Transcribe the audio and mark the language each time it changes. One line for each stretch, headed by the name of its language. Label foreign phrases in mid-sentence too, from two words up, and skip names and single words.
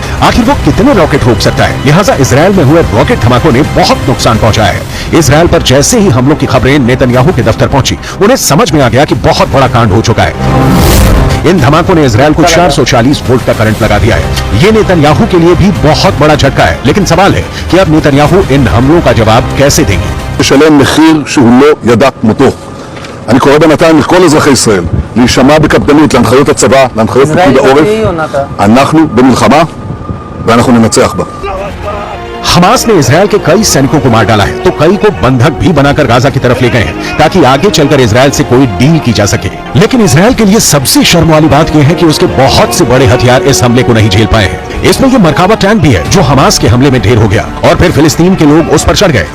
Hindi: आखिर वो कितने रॉकेट रोक सकता है? लिहाजा इजराइल में हुए रॉकेट धमाकों ने बहुत नुकसान पहुंचाया है। इजराइल पर जैसे ही हमलों की खबरें नेतन्याहू के दफ्तर पहुंची, उन्हें समझ में आ गया कि बहुत बड़ा कांड हो चुका है। इन धमाकों ने इजराइल को 440 वोल्ट का करंट लगा दिया है। ये नेतन्याहू के लिए भी बहुत बड़ा झटका है। लेकिन सवाल है कि अब नेतन्याहू इन हमलों का जवाब कैसे देंगे?
Hebrew: לשלם מחיר שהוא לא ידע כמותו. אני קורא בינתיים לכל אזרחי ישראל להישמע בקפדנות להנחיות הצבא, להנחיות פיקוד העורף. אנחנו במלחמה ואנחנו ננצח בה.
Hindi: हमास ने इजराइल के कई सैनिकों को मार डाला है तो कई को बंधक भी बनाकर गाजा की तरफ ले गए हैं ताकि आगे चलकर इजराइल से कोई डील की जा सके। लेकिन इजराइल के लिए सबसे शर्म वाली बात यह है कि उसके बहुत से बड़े हथियार इस हमले को नहीं झेल पाए हैं। इसमें यह मरकाबा टैंक भी है जो हमास के हमले में ढेर हो गया और फिर फिलिस्तीन के लोग उस पर चढ़ गए।